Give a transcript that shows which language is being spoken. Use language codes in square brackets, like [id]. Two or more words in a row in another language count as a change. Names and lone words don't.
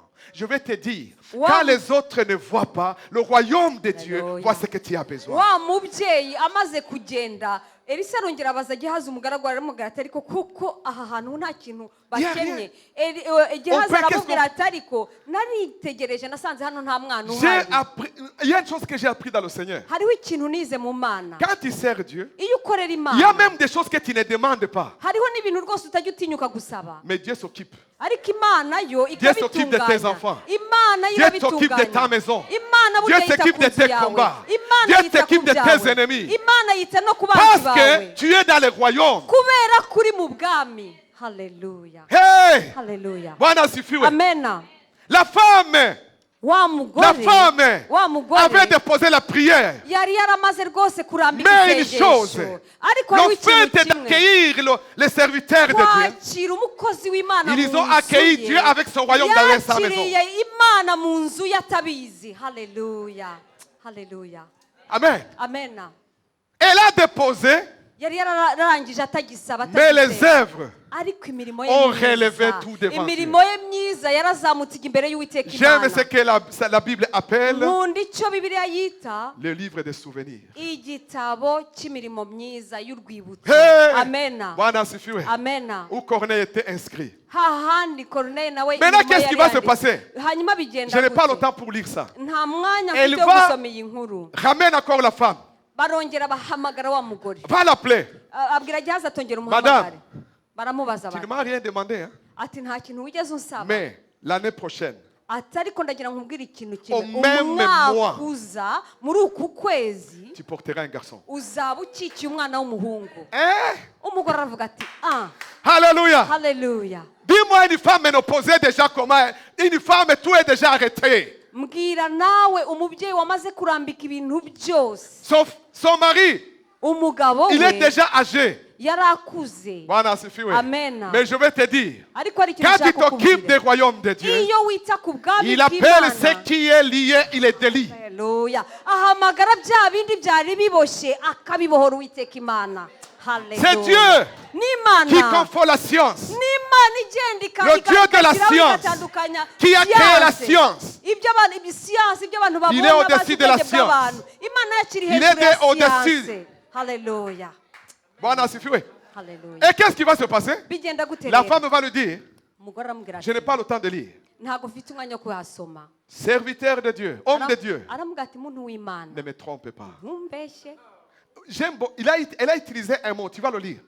[fr] Je vais te dire, Wow. quand les autres ne voient pas, le royaume de Dieu Alléluia. voit ce que tu as besoin. [rw] wa mubyeyi amaze kugenda elisa arongera abaza gehazi umugaragu aramubwira ati ariko kuko aha hantu nta kintu bakennye gehazi aramubwira ati ariko naritegereje nasanze hano nta mwana uhari [fr] Il y a une chose que j'ai appris dans le Seigneur. [rw] hariho ikintu nize mu mana [fr] Quand tu sers Dieu, [rw] iyo ukorera [fr] il y a [rw] imana [fr] même des choses que tu ne demandes pas. [rw] hariho n'ibintu rwose utajya utinyuka gusaba [fr] Mais Dieu s'occupe. [rw] ariko imana yo [fr] Dieu s'occupe de tes [rw] ikabitunganya [fr] enfants. [rw] imana yo [fr] Dieu s'occupe de [rw] irabitunganya [fr] ta maison. [rw] imana [fr] Dieu [rw] burya yita [fr] s'occupe [rw] ku [fr] de [rw] nzu [fr] tes [rw] yawe [fr] combats. [rw] imana [fr] Dieu [rw] yita ku [fr] s'occupe de tes [rw] byawe [fr] ennemis. [rw] imana yita no ku banzi [fr] Parce [rw] bawe [fr] que tu es dans le royaume. [rw] kubera kuri mu bwami haleluya Hey! haleluya [sw] Bwana asifiwe. [rw] amena [fr] La femme, [rw] wa [fr] la [rw] mugore [fr] femme [rw] wa mugore [fr] avait déposé la prière. [rw] yari yaramaze rwose kurambika [fr] Mais une chose, [rw] isengesho ariko hariho [fr] le [rw] ikintu [fr] fait [rw] kimwe [fr] d'accueillir les serviteurs de Dieu, [rw] kwakira umukozi w'imana [fr] ils [rw] mu [fr] ont [rw] nzu [fr] accueilli [rw] ye, [fr] Dieu avec son royaume dans sa maison. [rw] yakiriye imana mu nzu yatabizi haleluya haleluya [fr] Amen. [rw] amena [fr] Elle a déposé, [rw] yari yararangije atagisaba [fr] mais les [rw] atagisaba. [fr] œuvres [rw] ariko imirimo ye [fr] ont [rw] myiza, [fr] relevé tout devant [rw] imirimo ye myiza yarazamutse imbere y'uwiteka [fr] J'aime ce [rw] imana [fr] que la Bible appelle [rw] nkunda icyo bibiliya yita [fr] le livre des souvenirs. [rw] igitabo cy'imirimo myiza y'urwibutso Hey! amena [sw] Bwana asifiwe. [rw] amena [fr] Où Corneille était inscrit. [rw] hahandi Corneille nawe [fr] Maintenant, [rw] inyuma [fr] qu'est-ce qui [rw] yari [fr] va se [rw] yanditse. [fr] passer? [rw] hanyuma [fr] Je [rw] bigenda [fr] n'ai pas le [rw] gute? [fr] temps pour lire ça. [rw] nta mwanya [fr] Elle [rw] mfite yo [fr] va- [rw] gusoma iyi nkuru [fr] Ramène encore la femme. [rw] barongera bahamagara wa mugore [fr] Va l'appeler. [rw] abwira gihazi atongera [fr] Madame. [rw] umuhamagare baramubaza [fr] Tu ne [rw] bati [fr] m'as rien demandé. Hein? [rw] ati nta kintu wigeze unsaba [fr] Mais l'année prochaine, [rw] ati ariko ndagira nkubwire ikintu [fr] Au [rw] kimwe [fr] même [rw] umwaka [fr] mois. [rw] uza muri uku kwezi [fr] tu porteras un garçon. [rw] uzaba ukikiye umwana w'umuhungu [fr] Hein? [rw] umugore aravuga ati [fr] Alléluia. [rw] haleluya [fr] Dis-moi une femme ménopausée déjà comment. Une femme, tout est déjà arrêté. [rw] mbwira nawe umubyeyi wamaze kurambika ibintu byose [fr] Son mari, [rw] umugabo [fr] il est [rw] we [fr] déjà âgé. [rw] yari akuze [sw] Bwana asifiwe. [fr] Amen. Mais je vais te dire, [rw] ariko hari ikintu [fr] quand tu [rw] nshaka [fr] t'occupes des [rw] kukubwira [fr] royaumes de Dieu, [rw] iyo wita ku bwami [fr] il appelle [rw] bw'imana [fr] ce qui est lié, il est délié. [rw] haleluya ahamagara bya bindi byari biboshye akabibohora uwiteka imana [fr] C'est Dieu qui [rw] n'imana [fr] confond la science. [rw] n'imana igenda [fr] Le Dieu de la science, qui a créé la science. [rw] ibyo abantu siyansi ibyo abantu [fr] Il est [rw] babona [fr] au-dessus de la [rw] bazi ubwenge bw'abantu. [fr] science. [rw] imana yakiri [fr] Il [rw] hejuru [fr] est [rw] ya [fr] au-dessus. [rw] siyansi haleluya [sw] Bwana asifiwe. [rw] haleluya [fr] Et qu'est-ce qui va se passer? [rw] bigenda gute [fr] La [rw] rero [fr] femme va lui dire, [rw] umugore aramubwira [fr] je n'ai [rw] ati [fr] pas le temps de lire. [rw] ntabwo mfite umwanya wo kuhasoma [fr] Serviteur de Dieu, homme de Dieu, [rw] aramubwira ati muntu w'imana [fr] ne me trompe pas. [rw] ntumbeshye [fr] Elle a utilisé un mot, tu vas le lire.